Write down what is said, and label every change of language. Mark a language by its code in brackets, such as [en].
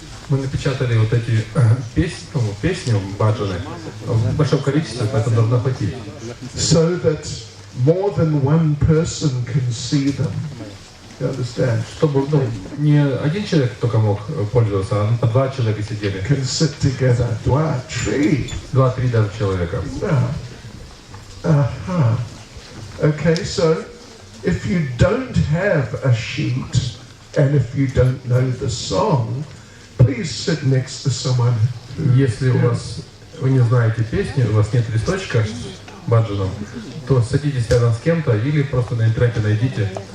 [ru] напечатали вот эти песни, баджаны, в большом количестве, поэтому должно хватить. [en] So that more than one person can see them. You understand? [ru] Чтобы не один человек только мог пользоваться, а по два человека сидели. [en] Can sit together. [ru] Два-три даже человека. [en] Okay, so if you don't have a sheet and if you don't know the song, please sit next to someone. [ru] Если вы не знаете песни, у вас нет листочка с баджаном, то садитесь рядом с кем-то или просто на интернете найдите.